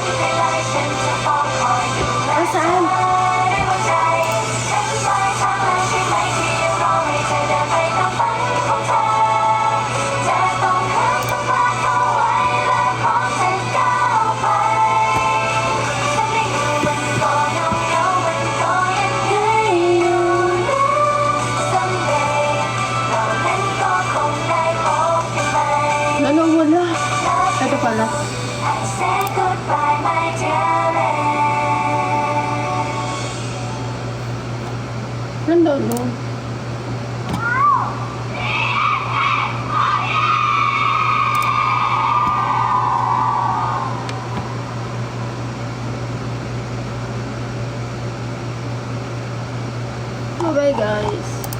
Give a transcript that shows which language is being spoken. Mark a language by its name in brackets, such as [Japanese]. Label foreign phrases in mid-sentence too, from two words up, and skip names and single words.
[Thai] ไปเลยฉันจะเฝ้าคอยดูแลเธอด้วยหัวใจฉันปลายทางแล้วใช่ไหมที่ยังรอให้เธอเดินไปตามฝันของเธอจะต้องห้ามต้องพลาดเอาไว้และพร้อมจะก้าวไป ฉันไม่อยู่มันก็เหงามันก็ยังเหนื่อยอยู่นะ Someday เรานั้นก็คงได้พบกันใหม่ [Filipino] Nawala. Ito pala. [English] I say goodbye my darling [Filipino] Nandun. [English] Bye guys.